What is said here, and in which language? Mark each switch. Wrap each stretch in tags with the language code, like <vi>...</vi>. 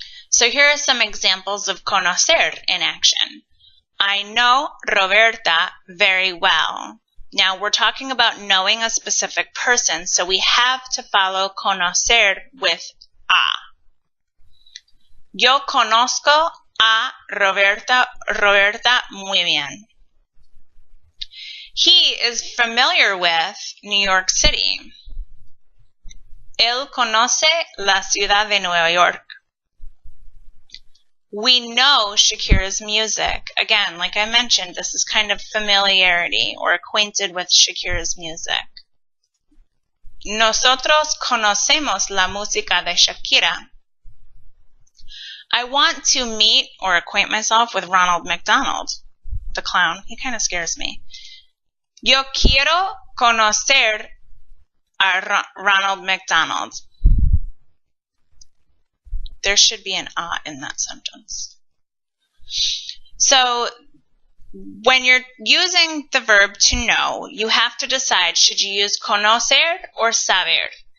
<en>So here are some examples of conocer in action. I know Roberta very well. Now we're talking about knowing a specific person, so we have to follow conocer with a.</en> <es>Yo conozco a Roberta muy bien.</es> <en>He is familiar with New York City.</en> <es>Él conoce la ciudad de Nueva York.</es> <en>We know Shakira's music. Again, like I mentioned, this is kind of familiarity or acquainted with Shakira's music.</en> <es>Nosotros conocemos la música de Shakira.</es> <en>I want to meet or acquaint myself with Ronald McDonald, the clown. He kind of scares me.</en> <es>Yo quiero conocer a Ronald McDonald.</es> <en>There should be an a in that sentence. So when you're using the verb to know, you have to decide, should you use conocer or saber?</en>